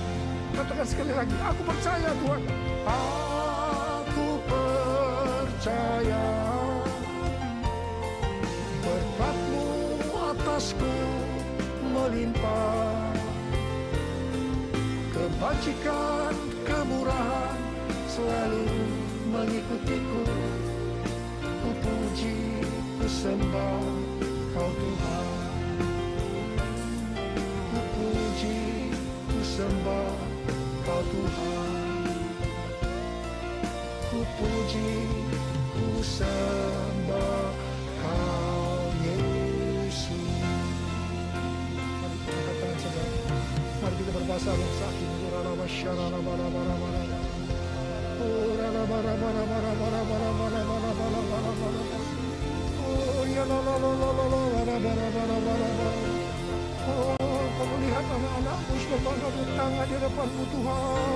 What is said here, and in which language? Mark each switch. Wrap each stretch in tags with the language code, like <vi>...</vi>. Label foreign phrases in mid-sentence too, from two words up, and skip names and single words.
<id>Katakan sekali lagi, aku percaya Tuhan. Aku percaya berkat-Mu atasku melimpah. Kebajikan, kemurahan selalu mengikutiku. Ku puji, ku sembah Kau Tuhan. Ku puji, ku sembah Kau Tuhan. Ku puji, ku sembah Kau Yesus. Mari kita katakan saudara. Mari kita berbahasa bangsa ini. Kau melihat anak-anakmu sudah bangga bertangan di hadapan-Mu Tuhan.</id>